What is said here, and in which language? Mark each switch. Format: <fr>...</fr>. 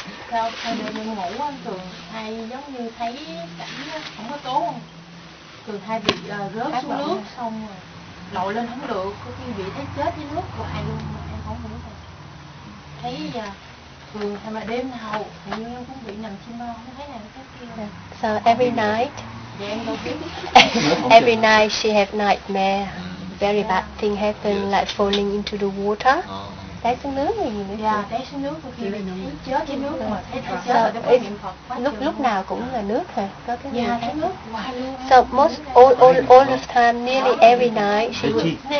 <vi>Sao thời mình ngủ á, thường hay giống như thấy cảnh không có tốt không? Thường hay bị rớt xuống nước xong rồi lội lên không được, có khi bị thấy chết dưới nước hoài luôn mà em không hiểu rồi. Thấy thường hay mà đêm nào thì em cũng bị nằm chim bao, không thấy nào cái kia.</vi> <en>So every night.</en> <vi>Dạ em đâu biết.</vi> <en>Every night she have nightmare. Very bad thing happen, like falling into the water.</en> <vi>Té xuống nước gì nữa. Dạ, té xuống nước, có khi bị chết dưới nước mà thấy chết rồi đâu có niệm Phật quá. Lúc nào cũng là nước hả? Có cái gì Dạ, khác? thấy nước hoài luôn.</vi> <en>So most all the time, nearly every night she would.</en>